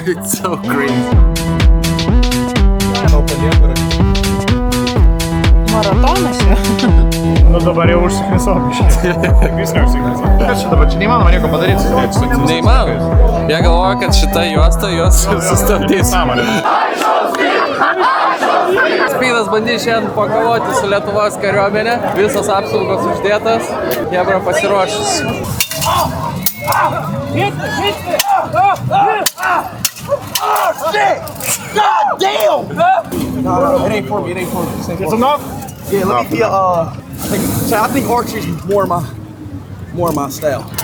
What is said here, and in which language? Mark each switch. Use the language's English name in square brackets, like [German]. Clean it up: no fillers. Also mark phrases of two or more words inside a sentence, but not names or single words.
[English] It's so crazy. [Lithuanian] Maratonas čia. Nu dabar jau užsiknisau. Viską užsiknisau. Kas čia dabar? Čia neįmanoma nieko padaryti. Neįmanoma. Jie galvoja, kad šita juosta juos sustabdys. Spydas bandys šiandien pakovoti su Lietuvos kariuomenė. Visos apsaugos uždėtas. Jebra pasiruošęs. [English] Oh shit! God damn! No, it ain't for me. It's enough? Yeah, let me feel. I think archery's more my style.